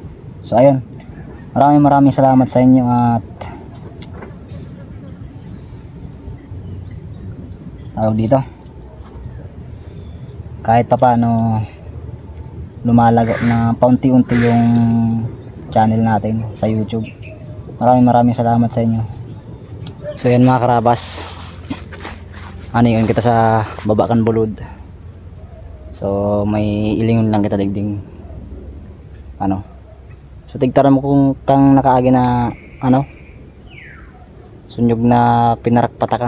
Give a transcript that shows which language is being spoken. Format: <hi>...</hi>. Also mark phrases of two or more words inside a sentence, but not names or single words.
<tl>So ayun, maraming salamat sa inyo at tawag dito, kahit pa paano lumalago na paunti-unti yung channel natin sa YouTube. Maraming salamat sa inyo.</tl> <bik>So yan mga karabas, aniyon kita sa Babakan Bulod. So may ilingon lang kita digding ano. So tigtaran mo kung kang nakaagi na ano, sunyog na pinarakpatakan.</bik>